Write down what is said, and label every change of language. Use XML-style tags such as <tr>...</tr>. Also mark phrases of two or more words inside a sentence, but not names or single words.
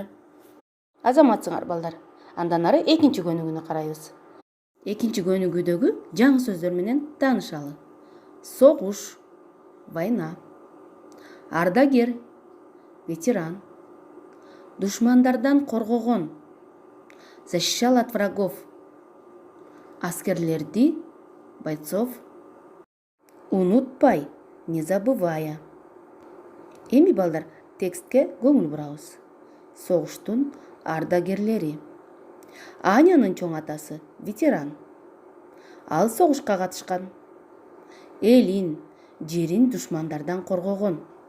<ky>Азаматсыңар балдар. Андан ары 2 көнүгүнү карайбыз. 2 көнүгүдөгү жаңы сөздөр менен таанышалы. Согуш, война. Ардагер, ветеран. Душмандардан коргогон,</ky> <ru>защищал от врагов.</ru> <ky>Аскерлерди, бойцов. Унутпай,</ky> <ru>не забывая.</ru> <ky>Эми балдар, текстке көңүл бурабыз. Согуштун ардагерлери. Анянын чоң атасы ветеран. Ал согушка катышкан. Элин, жерин душмандардан коргогон.</ky>